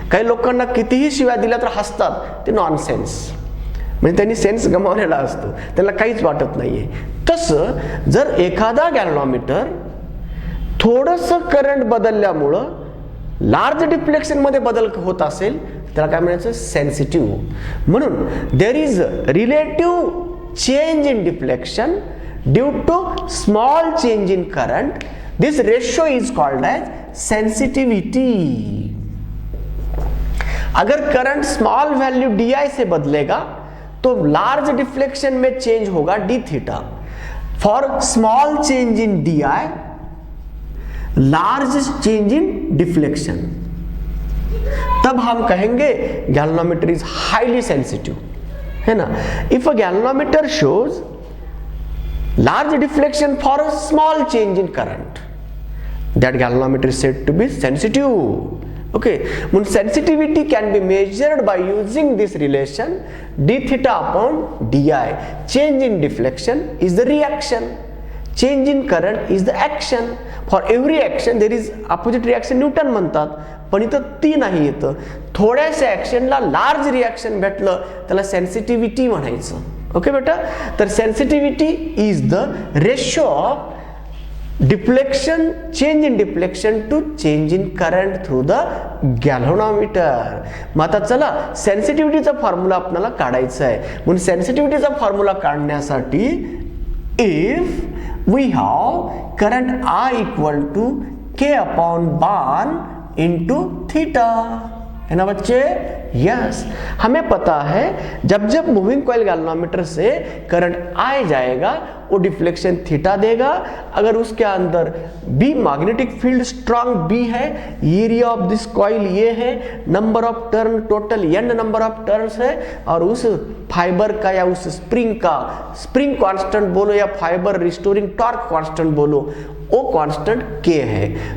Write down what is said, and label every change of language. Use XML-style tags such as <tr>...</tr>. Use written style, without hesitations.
<mr>काही लोकांना कितीही शिव्या दिल्या तर हसतात, ते नॉनसेन्स, म्हणजे त्यांनी सेन्स गमावलेला असतो, त्याला काहीच वाटत नाहीये. तसं जर एखादा गॅल्वेनोमीटर थोडंसं करंट बदलल्यामुळं लार्ज डिफ्लेक्शन मध्ये बदल होत असेल त्याला काय म्हणायचं, सेन्सिटिव्ह. म्हणून</mr> <en>There is relative change in deflection due to small change in current. This ratio is called as sensitivity.</en> <hi>अगर करंट स्मॉल वैल्यू di से बदलेगा तो लार्ज डिफ्लेक्शन में चेंज होगा d theta.</hi> <en>for small change in di, large change in deflection,</en> <hi>तब हम कहेंगे</hi> <en>Galvanometer is highly sensitive, है ना. If a galvanometer shows large deflection for a small change in current, that galvanometer is said to be sensitive. Okay, when sensitivity can be measured by using this relation d theta upon di. Change in deflection is the reaction, change in current is the action. For every action there is opposite reaction</en> <mr>Newton म्हणतात, पण इथं ती नाही येतं. थोड्याशा ऍक्शनला large reaction भेटलं त्याला sensitivity म्हणायचं.</mr> <en>okay</en> <mr>बेटा, तर</mr> <en>Sensitivity is the ratio of deflection, change in deflection to change in current through the galvanometer.</en> <mr>मग आता चला सेन्सिटिव्हिटीचा फॉर्म्युला आपल्याला काढायचा आहे. म्हणून सेन्सिटिव्हिटीचा फॉर्म्युला काढण्यासाठी</mr> <en>if we have current I equal to K upon BAN into theta,</en> <hi>है ना बच्चे? यस, हमें पता है जब जब मूविंग कॉइल गैल्वेनोमीटर से करंट I जाएगा वो डिफ्लेक्शन थीटा देगा. अगर उसके अंदर B magnetic field strong B है, एरिया ऑफ दिस कॉइल ये है, number of turn total n number of turns है, और उस फाइबर का या उस स्प्रिंग का, स्प्रिंग कांस्टेंट बोलो या फाइबर रिस्टोरिंग टॉर्क कांस्टेंट बोलो, वो कांस्टेंट K है.</hi>